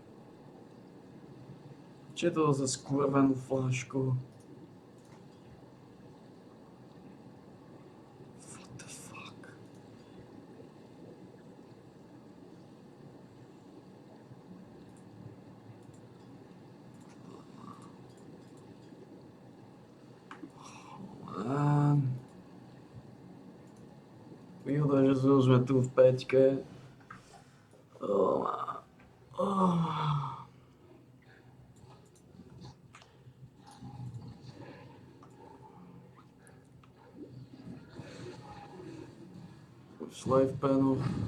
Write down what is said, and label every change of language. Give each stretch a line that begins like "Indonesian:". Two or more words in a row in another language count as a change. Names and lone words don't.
Slovak: Čo je to za skurvenú flášku?
English: What the fuck? Oh man.
Slovak: Výhoda, že sme tu v 5-ke.
English: Oh man. Oh. Life panel.